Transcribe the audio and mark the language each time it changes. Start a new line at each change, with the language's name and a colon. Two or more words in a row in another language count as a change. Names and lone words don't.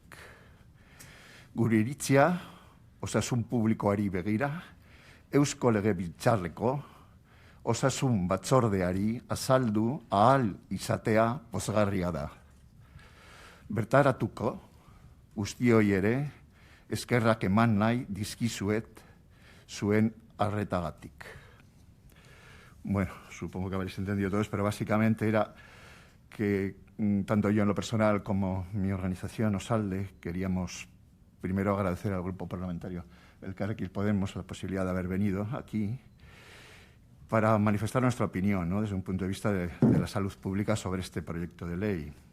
Basque: Gure iritzia, osasun publikoari begira, Eusko Legebiltzarreko osasun batzordeari azaldu ahal izatea pozgarria da. Bertaratuko, guztioi ere, eskerrak eman nahi dizkizuet zuen arretagatik.
Spanish: Bueno, supongo que habréis entendido todos, pero básicamente era que tanto yo en lo personal como mi organización Osalde queríamos primero agradecer al Grupo Parlamentario Elkarrekin Podemos la posibilidad de haber venido aquí para manifestar nuestra opinión, ¿no?, desde un punto de vista de la salud pública sobre este proyecto de ley.